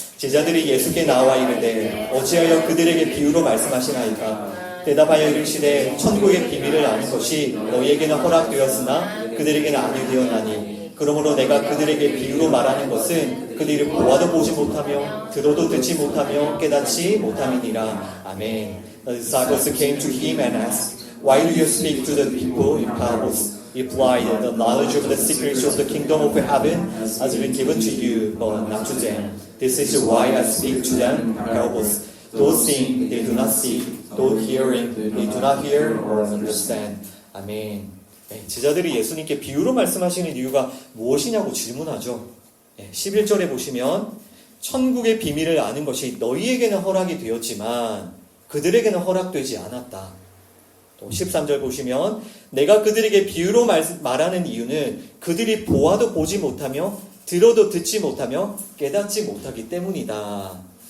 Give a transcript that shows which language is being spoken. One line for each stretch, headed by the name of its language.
Korean: 제자들이 예수께 나와 이르되 어찌하여 그들에게 비유로 말씀하시나이까? 대답하여 이르시되 천국의 비밀을 아는 것이 너희에게는 허락되었으나 그들에게는 아니 되었나니 그러므로 내가 그들에게 비유로 말하는 것은 그들이 보아도 보지 못하며 들어도 듣지 못하며 깨닫지 못함이니라. 아멘.
English: The disciples came to him and asked, Why do you speak to the people in parables? If why the knowledge of the secrets of the kingdom of heaven has been given to you, but not to them. This is why I speak to them in parables. Those seeing they do not see, those hearing they do not hear or understand.
Korean: 아멘. 네, 제자들이 예수님께 비유로 말씀하시는 이유가 무엇이냐고 질문하죠. 네, 11절에 보시면 천국의 비밀을 아는 것이 너희에게는 허락이 되었지만 그들에게는 허락되지 않았다. 또 13절 보시면 내가 그들에게 비유로 말하는 이유는 그들이 보아도 보지 못하며 들어도 듣지 못하며 깨닫지 못하기 때문이다.